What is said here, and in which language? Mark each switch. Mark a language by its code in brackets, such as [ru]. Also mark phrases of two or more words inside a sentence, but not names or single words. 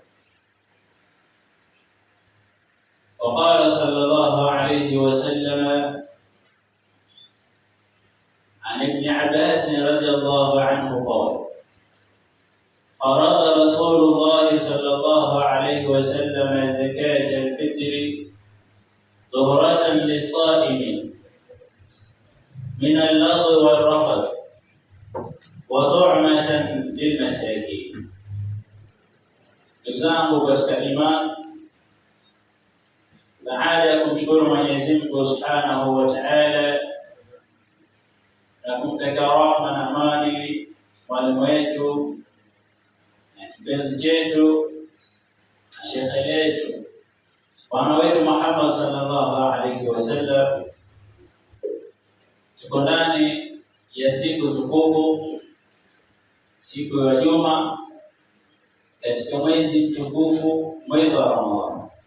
[ar] وقال صلى الله عليه وسلم عن ابن عباس رضي الله عنه قال: فرض رسول الله صلى الله عليه وسلم زكاة الفطر طهرة للصائم من اللغو والرفث وطعمة للمساكين. [sw] Ndugu katika imani, baada ya kumshukuru Mwenyezi Mungu [ar] سبحانه وتعالى [sw] na kumtakia rahma na amani mwalimu wetu na kipenzi chetu na shekhe letu bwana wetu Muhammad [ar] صلى الله عليه وسلم, [sw] tuko ndani ya siku tukufu, siku ya Juma katika mwezi mtukufu, mwezi wa Ramadhani.